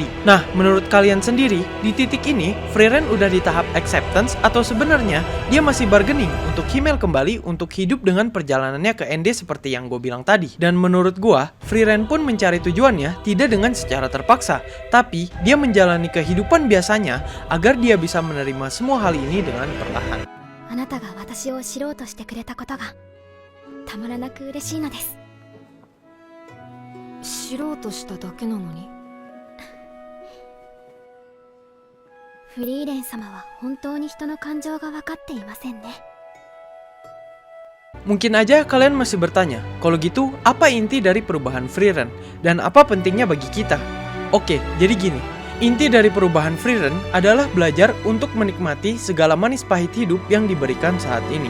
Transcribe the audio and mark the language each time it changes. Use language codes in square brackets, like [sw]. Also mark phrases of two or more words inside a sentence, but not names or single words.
[id] Nah, menurut kalian sendiri, di titik ini, Frieren udah di tahap acceptance atau sebenarnya dia masih bargaining untuk Himmel kembali untuk hidup dengan perjalanannya ke Ende seperti yang gue bilang tadi. Dan menurut gue, Frieren pun mencari tujuannya tidak dengan secara terpaksa, tapi dia menjalani kehidupan biasanya agar dia bisa menerima semua hal ini dengan perlahan. [ja] あなたが私を知ろうとしてくれたことがたまらなく嬉しいのです。知ろうとしただけなのに。フリーレン様は本当に人の感情が分かっていませんね。 [id] Mungkin aja kalian masih bertanya, kalau gitu apa inti dari perubahan Frieren dan apa pentingnya bagi kita? Oke, jadi gini. Inti dari perubahan Frieren adalah belajar untuk menikmati segala manis pahit hidup yang diberikan saat ini.